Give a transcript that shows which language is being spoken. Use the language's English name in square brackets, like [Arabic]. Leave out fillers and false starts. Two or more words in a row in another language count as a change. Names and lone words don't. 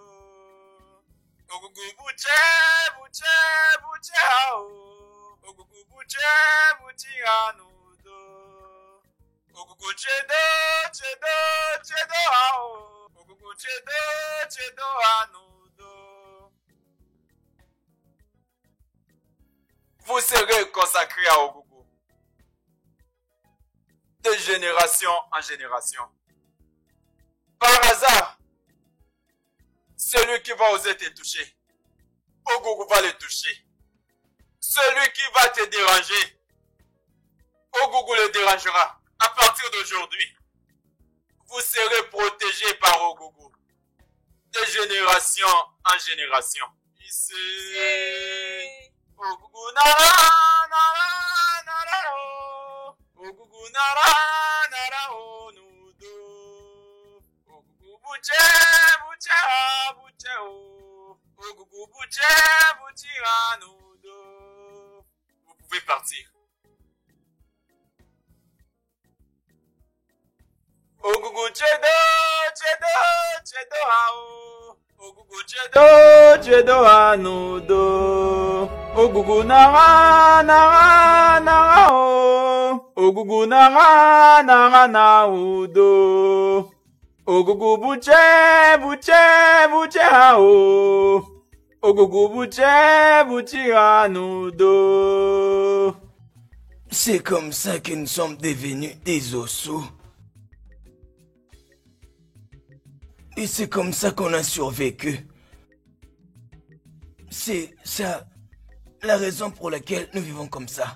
[Igbo] Ogugu buche buche buche o. Ogugu buche buche nudo. Ogugu chedo chedo chedo o. Ogugu chedo chedo nudo. [French] Vous serez consacrés à Ogugu. De génération en génération. Par hasard, celui qui va oser te toucher, Ogugu va le toucher. Celui qui va te déranger, Ogugu le dérangera. À partir d'aujourd'hui, vous serez protégés par Ogugu. De génération en génération. Ici, [Igbo] Ogugu nara nara nara o. Ogugu nara nara o nudo. Ogugu buche buche ha buche o. Ogugu buche buche ha nudo. [French] Vous pouvez partir. [Igbo] Ogugu chedo chedo chedo ha o. Ogugu chedo chedo ha nudo. Ogugu nara nara nara o. Ogugu nara nara na udo. Ogugu buche buche buche ha o. Ogugu buche buche ha nudo. [French] C'est comme ça que nous sommes devenus des osseux. Et c'est comme ça qu'on a survécu. C'est ça la raison pour laquelle nous vivons comme ça.